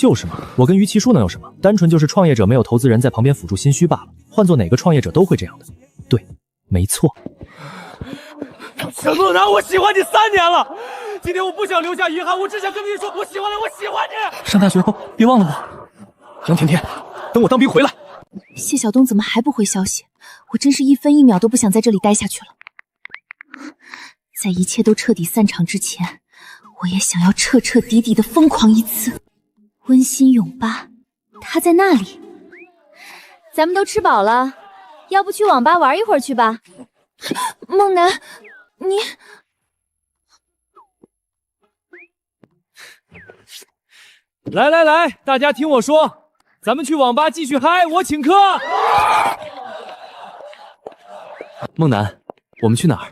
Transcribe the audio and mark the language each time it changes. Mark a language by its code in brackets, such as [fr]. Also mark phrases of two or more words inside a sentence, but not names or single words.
[zh] 就是嘛，我跟於其叔能有什麼？單純就是創業者沒有投資人在旁邊輔助心虛罷了。換做哪個創業者都會這樣的。對，沒錯。沈夢楠，我喜歡你3年了，今天我不想留下遺憾，我只想跟你說我喜歡你，我喜歡你。上大學後別忘了我。楊甜甜，等我當兵回來。謝曉東怎麼還不回消息？我真是1分1秒都不想在這裡待下去了。在一切都徹底散場之前，我也想要徹徹底底的瘋狂一次。溫馨泳吧，他在那裡。咱們都吃飽了，要不去網吧玩一會兒去吧？夢楠，你…… 來來來，大家聽我說，咱們去網吧繼續嗨，我請客。夢楠，我們去哪兒？